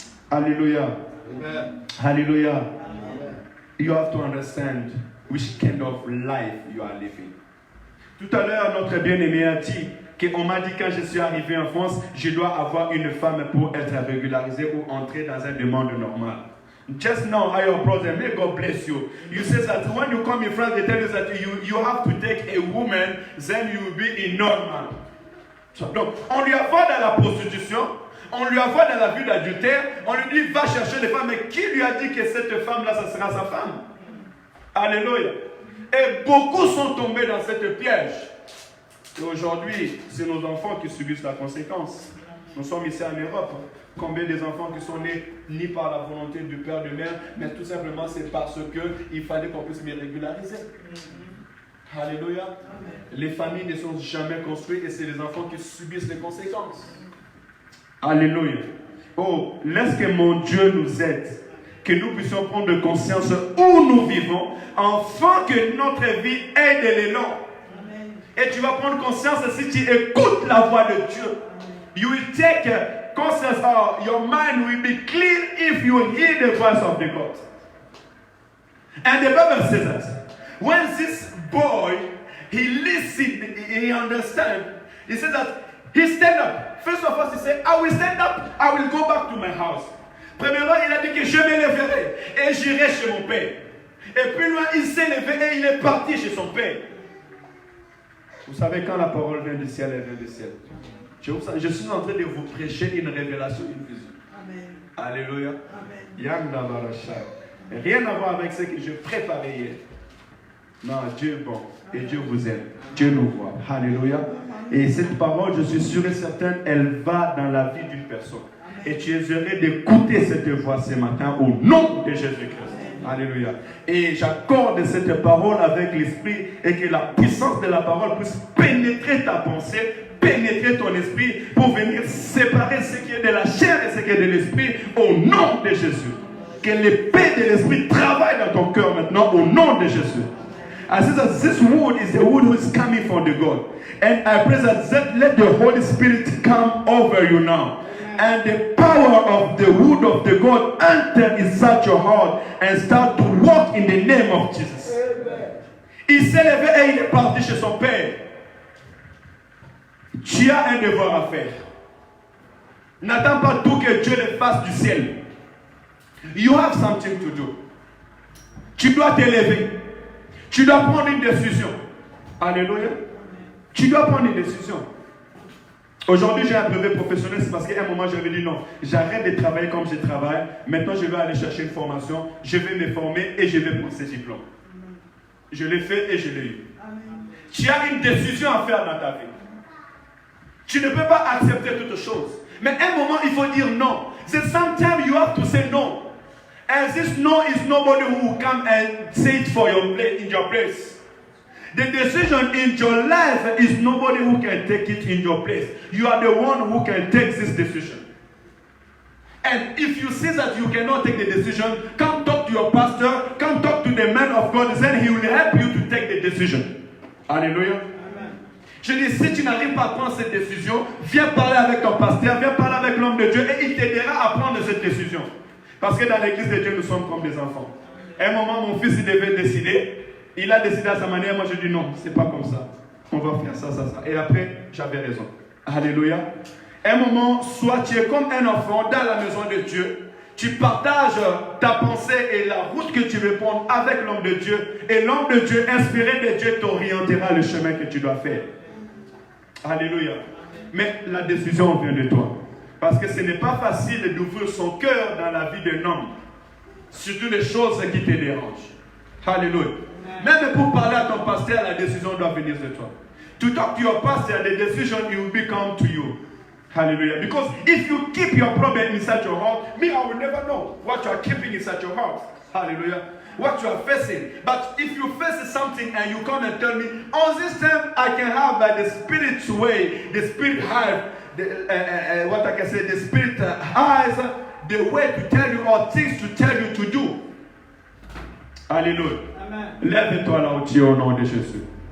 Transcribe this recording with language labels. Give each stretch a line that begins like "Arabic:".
French: Alléluia. Alléluia.
English: You have to understand which kind of life you are living.
French: Tout à l'heure, notre bien-aimé a dit qu'on m'a dit quand je suis arrivé en France, je dois avoir une femme pour être régularisé ou entrer dans un demande normal.
English: Just now, your brother, may God bless you. You say that when you come in France, they tell you that you have to take a woman, then you will be in normal.
French: Donc, on lui envoie dans la prostitution, on lui envoie dans la vie d'adultère, on lui dit va chercher des femmes, mais qui lui a dit que cette femme-là, ça sera sa femme? Alléluia. Et beaucoup sont tombés dans cette piège. Et aujourd'hui, c'est nos enfants qui subissent la conséquence. Nous sommes ici en Europe. Combien des enfants qui sont nés ni par la volonté du père de mère, mais tout simplement c'est parce qu'il fallait qu'on puisse les régulariser. Alléluia. Les familles ne sont jamais construites et c'est les enfants qui subissent les conséquences. Alléluia. Oh, laisse que mon Dieu nous aide, que nous puissions prendre conscience où nous vivons, afin que notre vie ait de l'élan. Et tu vas prendre conscience si tu écoutes la voix de Dieu.
English: You will take conscience, your mind will be clear if you hear the voice of the God. And the Bible says that when this boy, he listened, he understand, he said that he stand up. First of all, he said, I will stand up, I will go back to my house.
French: Premièrement, il a dit que je me lèverai et j'irai chez mon père. Et plus loin, il s'est levé et il est parti chez son père. Vous savez, quand la parole vient du ciel, elle vient du ciel. Je suis en train de vous prêcher une révélation, une vision. Amen. Alléluia. Amen. Rien à voir avec ce que je préparais hier. Non, Dieu est bon et Dieu vous aime. Dieu nous voit. Alléluia. Et cette parole, je suis sûr et certain, elle va dans la vie d'une personne. Et tu es heureux d'écouter cette voix ce matin au nom de Jésus-Christ. Alléluia. Et j'accorde cette parole avec l'esprit et que la puissance de la parole puisse pénétrer ta pensée, pénétrer ton esprit pour venir séparer ce qui est de la chair et ce qui est de l'esprit au nom de Jésus. Que l'épée de l'esprit travaille dans ton cœur maintenant au nom de Jésus.
English: I say that this wood is the wood who is coming from the God. And I pray that let the Holy Spirit come over you now. And the power of the wood of the God enter inside your heart and start to walk in the name of Jesus.
French: Il s'est levé et il est parti chez son père. Tu as un devoir à faire. N'attends pas tout que Dieu le fasse du ciel.
English: You have something to do.
French: Tu dois te lever. Tu dois prendre une décision. Alléluia. Tu dois prendre une décision. Aujourd'hui, j'ai un brevet professionnel, c'est parce qu'à un moment, j'avais dit non, j'arrête de travailler comme je travaille. Maintenant, je vais aller chercher une formation, je vais me former et je vais prendre ce diplôme. Je l'ai fait et je l'ai eu. Tu as une décision à faire dans ta vie. Tu ne peux pas accepter toutes choses. Mais à un moment, il faut dire non.
English: So sometimes you have to say no. And this no is nobody who will come and say it for your place, in your place. The decision in your life is nobody who can take it in your place. You are the one who can take this decision. And if you see that you cannot take the decision, come talk to your pastor, come talk to the man of God, then he will help you to take the decision. Hallelujah.
French: Je dis, si tu n'arrives pas à prendre cette décision, viens parler avec ton pasteur, viens parler avec l'homme de Dieu et il t'aidera à prendre cette décision. Parce que dans l'église de Dieu, nous sommes comme des enfants. À un moment, mon fils, il devait décider. Il a décidé à sa manière. Moi, je dis non, c'est pas comme ça. On va faire ça, ça, ça. Et après, j'avais raison. Alléluia. À un moment, soit tu es comme un enfant dans la maison de Dieu. Tu partages ta pensée et la route que tu veux prendre avec l'homme de Dieu. Et l'homme de Dieu, inspiré de Dieu, t'orientera le chemin que tu dois faire. Alléluia. Mais la décision vient de toi. Parce que ce n'est pas facile d'ouvrir son cœur dans la vie d'un homme. Surtout les choses qui te dérangent. Alléluia. Même pour parler à ton pasteur, la décision doit venir de toi.
English: To talk to your pastor, the decision will become to you. Hallelujah. Because if you keep your problem inside your heart, me, I will never know what you are keeping inside your heart. Hallelujah. What you are facing. But if you face something and you come and tell me, on this time I can have by the Spirit's way, the Spirit have, what I can say, the Spirit has the way to tell you or things to tell you to do.
French: Alléluia. Lève-toi là où tu es au nom de Jésus.